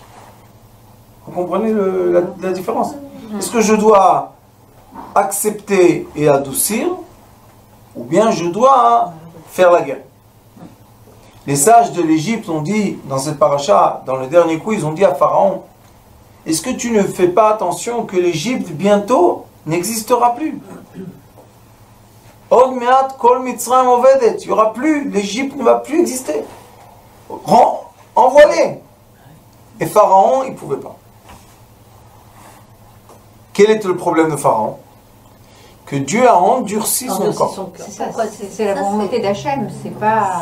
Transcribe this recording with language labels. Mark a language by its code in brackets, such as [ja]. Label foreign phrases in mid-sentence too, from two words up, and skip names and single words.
[fr] Vous comprenez la différence? Est-ce que je dois accepter et adoucir, ou bien je dois faire la guerre? Les sages de l'Égypte ont dit, dans cette paracha, dans le dernier coup, ils ont dit à Pharaon, est-ce que tu ne fais pas attention que l'Égypte, bientôt, n'existera plus? [he] עוד מעט כל מצרים אובדת. [fr] Il n'y aura plus, l'Égypte ne va plus exister. Envoie-les. Et Pharaon, il ne pouvait pas. Quel était le problème de Pharaon? Que Dieu a endurci son corps. C'est la volonté d'Hachem, c'est pas...